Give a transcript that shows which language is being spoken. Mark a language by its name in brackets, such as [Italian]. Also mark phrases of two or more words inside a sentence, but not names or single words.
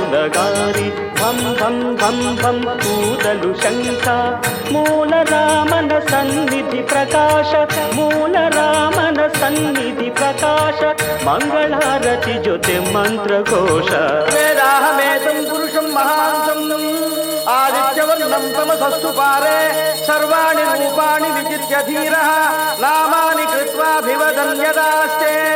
[Kannada] ನಗಾರಿ ಧಂ ಧಂ ಧಂ ಧಂ ಕೂದಲು ಶಂಖ ಮೂಲ ರಾಮನ ಸನ್ನಿಧಿ ಪ್ರಕಾಶ ಮೂಲ ರಾಮನ ಸನ್ನಿಧಿ ಪ್ರಕಾಶ ಮಂಗಳಾರತಿ ಜೊತೆ ಮಂತ್ರಘೋಷ [Sanskrit] ವೇದಾಹಮೇತಂ ಪುರುಷಂ ಮಹಾಂತಂ ಆದಿತ್ಯವರ್ಣಂ ತಮಸಸ್ತು ಪಾರೆ ಸರ್ವಾಣಿ ರೂಪಾಣಿ ವಿಚಿತ್ಯ ಧೀರಃ ನಾಮಾನಿ ಕೃತ್ವಾಭಿವದನ್ಯದಾಸ್ತೆ